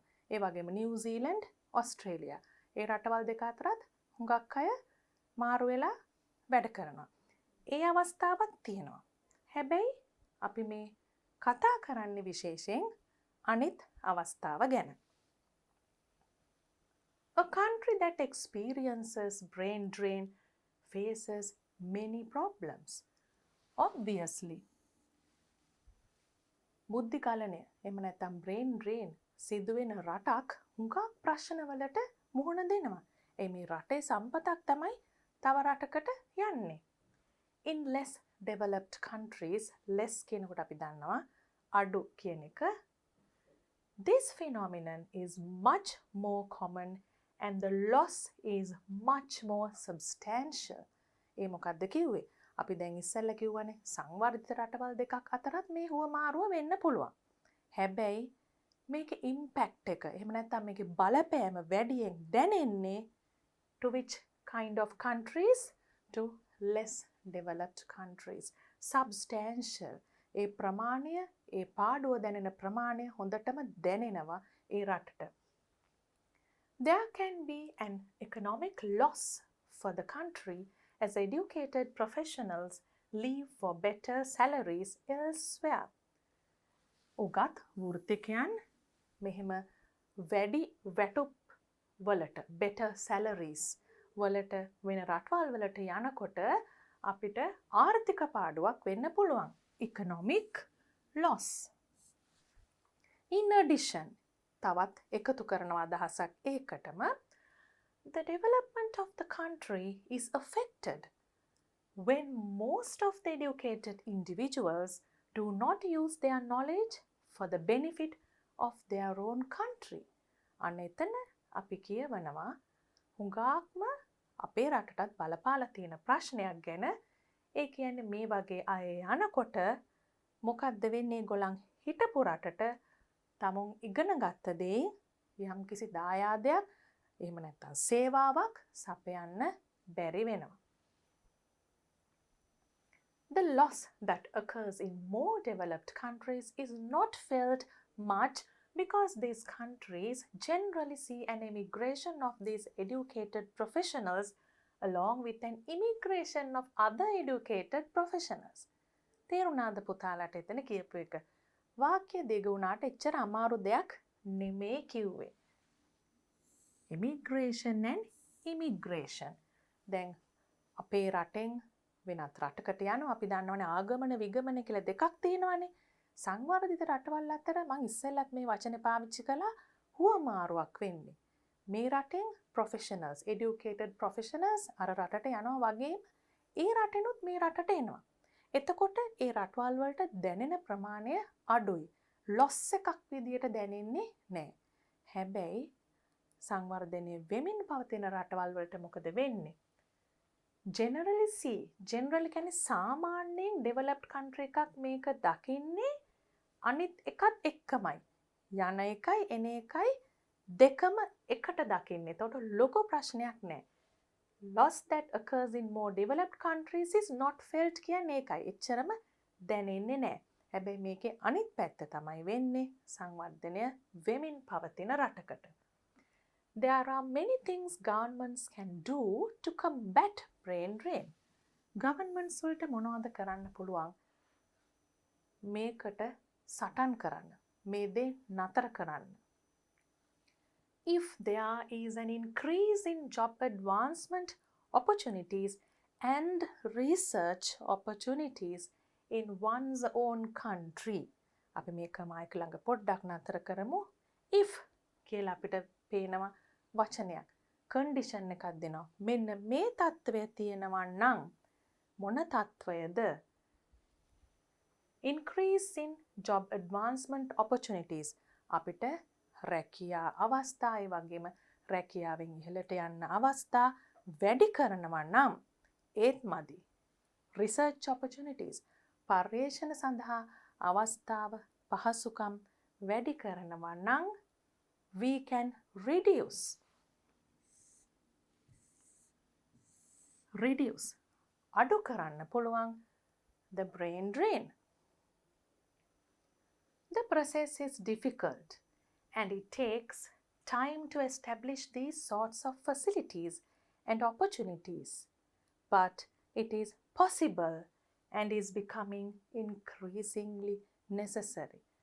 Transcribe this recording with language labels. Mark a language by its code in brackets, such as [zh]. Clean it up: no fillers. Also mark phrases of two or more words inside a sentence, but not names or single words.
[si] ඒ වගේම නිව්සීලන්ඩ්, ඕස්ට්‍රේලියා ඒ රටවල් දෙක අතරත් හුඟක් අය මාරු වෙලා වැඩ කරනවා. ඒ අවස්ථාවක් තියෙනවා. හැබැයි අපි මේ කතා කරන්නේ විශේෂයෙන් අනිත් අවස්ථාව ගැන. [en] A country that experiences brain drain faces many problems. Obviously, [si] බුද්ධිකලනය එහෙම නැත්නම් brain drain සිදුවෙන රටක් හුඟක් ප්‍රශ්නවලට මුහුණ දෙනවා. මේ රටේ සම්පතක් තමයි තව රටකට යන්නේ. [en] In less developed countries, less [si] කියනකොට අපි දන්නවා අඩු කියන එක. [en] This phenomenon is much more common and the loss is much more substantial. [si] ඒ මොකක්ද කිව්වේ? අපි දැන් ඉස්සෙල්ලා කිව්වනේ සංවර්ධිත රටවල් දෙකක් අතරත් මේ හුවමාරුව වෙන්න පුළුවන්. හැබැයි මේකේ ඉම්පැක්ට් එක එහෙම නැත්නම් මේකේ බලපෑම වැඩියෙන් දැනෙන්නේ [en] to which kind of countries? To less developed countries. Substantial. [si] ඒ ප්‍රමාණය, ඒ පාඩුව දැනෙන ප්‍රමාණය හොඳටම දැනෙනවා ඒ රටට. [en] There can be an economic loss for the country as educated professionals leave for better salaries elsewhere. [si] උගත් වෘත්තිකයන් මෙහෙම වැඩි වැටුප් වලට [en] better salaries [si] වලට වෙන රටවල් වලට යනකොට අපිට ආර්ථික පාඩුවක් වෙන්න පුළුවන්. [en] Economic loss. In addition, [si] තවත් එකතු කරනවා අදහසක් ඒකටම [en] the development of the country is affected when most of the educated individuals do not use their knowledge for the benefit of their own country. [si] අන්න එතන අපි කියවනවා හුඟක්ම අපේ රටටත් බලපාලා තියෙන ප්‍රශ්නයක් ගැන. ඒ කියන්නේ මේ වගේ අය යනකොට මොකද්ද වෙන්නේ? ගොල්ලන් හිටපු රටට තමුන් ඉගෙන ගත්ත දේ යම්කිසි දායාදයක් එහෙම නැත්නම් සේවාවක් සපයන්න බැරි වෙනවා. [en] The loss that occurs in more developed countries is not felt much because these countries generally see an immigration of these educated professionals along with an immigration of other educated professionals. [si] තේරුණාද පුතාලට එතන කියපු එක? වාක්‍ය දෙක උනාට එච්චර අමාරු දෙයක් නෙමෙයි කිව්වේ. [en] Immigration and immigration. [si] දැන් අපේ රටෙන් වෙනත් රටකට යනවා. අපි දන්නවනේ ආගමන විගමන කියලා දෙකක් තියෙනවානේ. සංවර්ධිත රටවල් අතර මම ඉස්සෙල්ලත් මේ වචනේ පාවිච්චි කළා හුවමාරුවක් වෙන්නේ. මේ රටෙන් [en] professionals, educated professionals [si] අර රටට යනවා වගේම ඒ රටෙනුත් මේ රටට එනවා. එතකොට ඒ රටවල් වලට දැනෙන ප්‍රමාණය අඩුයි. loss එකක් විදියට දැනෙන්නේ නැහැ. හැබැයි සංවර්ධනය වෙමින් පවතින රටවල් වලට මොකද වෙන්නේ? generally කියන්නේ සාමාන්‍යයෙන් [en] developed country [si] එකක් මේක දකින්නේ අනිත් එකත් එක්කමයි. යන එකයි එන එකයි දෙකම එකට දකින්නේ. එතකොට ලොකු ප්‍රශ්නයක් නැහැ. [en] Loss that occurs in more developed countries is not felt [si] කියන්නේ ඒකයි. එච්චරම දැනෙන්නේ නැහැ. හැබැයි මේකේ අනිත් පැත්ත තමයි වෙන්නේ සංවර්ධනය වෙමින් පවතින රටකට. [en] There are many things governments can do to combat brain drain. [si] Governments වලට මොනවද කරන්න පුළුවන්? මේකට සටන් කරන්න. මේ දේ නතර කරන්න. [en] If there is an increase in job advancement opportunities and research opportunities in one's own country. [si] අපි මේක මයික් ළඟ පොඩ්ඩක් නතර කරමු. if කියලා අපිට පේනවා වචනයක්. condition එකක් දෙනවා. මෙන්න මේ තත්ත්වය තියෙනවා නම් මොන තත්ත්වයද? [en] increase in job advancement opportunities. [si] අපිට රැකියා අවස්ථා ඒ වගේම රැකියාවෙන් ඉහළට යන්න අවස්ථා වැඩි කරනවා නම් ඒත් මදි. [en] Research opportunities [si] පර්යේෂණ සඳහා අවස්ථාව පහසුකම් වැඩි කරනවා නම් [en] we can reduce [si] අඩු කරන්න පුළුවන් [en] the brain drain. The process is difficult and it takes time to establish these sorts of facilities and opportunities, but it is possible and is becoming increasingly necessary.